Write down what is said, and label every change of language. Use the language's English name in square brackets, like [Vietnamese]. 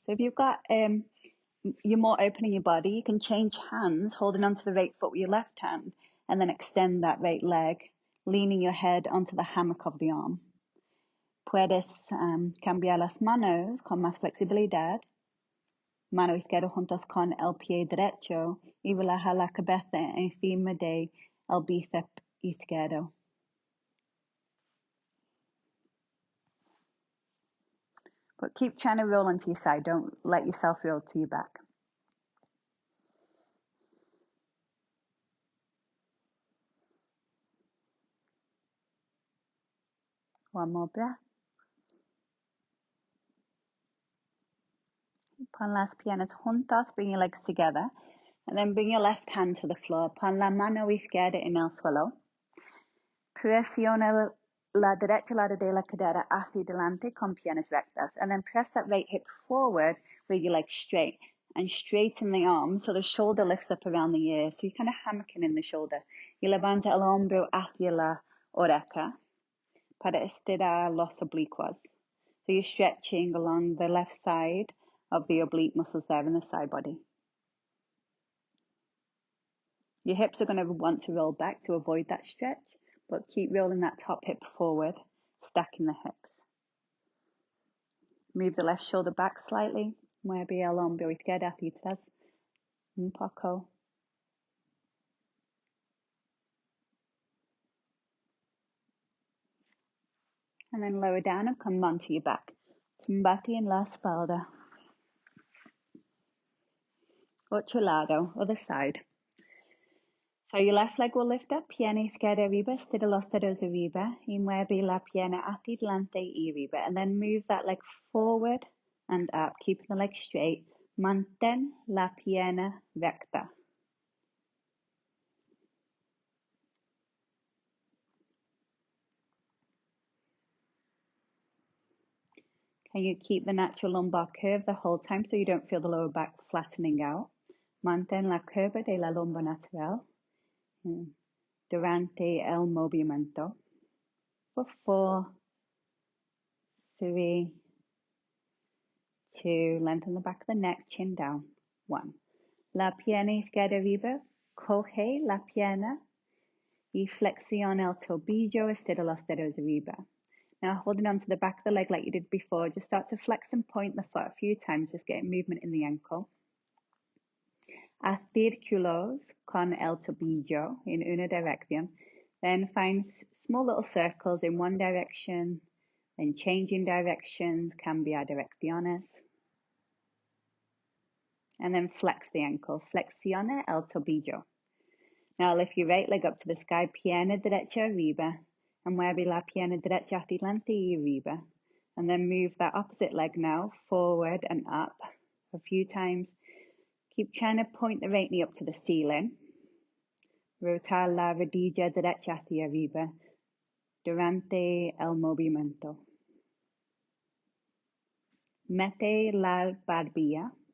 [English] So if you've got, you're more open in your body, you can change hands, holding onto the right foot with your left hand, and then extend that right leg, leaning your head onto the hammock of the arm. [Spanish] Puedes cambiar las manos con más flexibilidad. Mano izquierda juntos con el pie derecho y relaja la cabeza encima de el bíceps izquierdo. [English] But keep trying to roll onto your side. Don't let yourself roll to your back. One more breath. [Spanish] Pon las piernas juntas, [English] bring your legs together. And then bring your left hand to the floor. [Spanish] Pon la mano izquierda en el suelo. Presiona la derecha lado de la cadera hacia adelante con piernas rectas. [English] And then press that right hip forward with your legs straight. And straighten the arm so the shoulder lifts up around the ear. So you're kind of hammocking in the shoulder. [Spanish] Y levanta el hombro hacia la oreja para estirar los oblicuos. [English] So you're stretching along the left side of the oblique muscles there in the side body. Your hips are going to want to roll back to avoid that stretch, but keep rolling that top hip forward, stacking the hips. Move the left shoulder back slightly. [Spanish] Mueve el hombro izquierdo hacia atrás un poco. [English] And then lower down and come onto your back. [Spanish] Tumbate en la espalda. Otro lado, [English] other side. So your left leg will lift up, [Spanish] pierna izquierda arriba, estira los dedos arriba, y mueve la pierna hacia adelante y arriba. [English] And then move that leg forward and up, keeping the leg straight. [Spanish] Mantén la pierna recta. [English] Can you keep the natural lumbar curve the whole time so you don't feel the lower back flattening out? [Spanish] Mantén la curva de la lumbar natural durante el movimiento. [English] For 4, 3, 2, lengthen the back of the neck, chin down. 1. [Spanish] La pierna izquierda arriba, coge la pierna y flexiona el tobillo, estira los dedos arriba. [English] Now holding on to the back of the leg like you did before, just start to flex and point the foot a few times, just getting movement in the ankle. [Spanish] Haz círculos con el tobillo in una dirección. [English] Then find small little circles in one direction, then changing directions, [Spanish] cambiar direcciones. [English] And then flex the ankle. [Spanish] Flexiona el tobillo. [English] Now lift your right leg up to the sky, [Spanish] pierna derecha arriba, [English] and [Spanish] mueve la pierna derecha hacia adelante y arriba. [English] And then move that opposite leg now, forward and up a few times. Keep trying to point the right knee up to the ceiling. [Spanish] Rotar la rodilla derecha hacia arriba durante el movimiento. Mete la barbilla.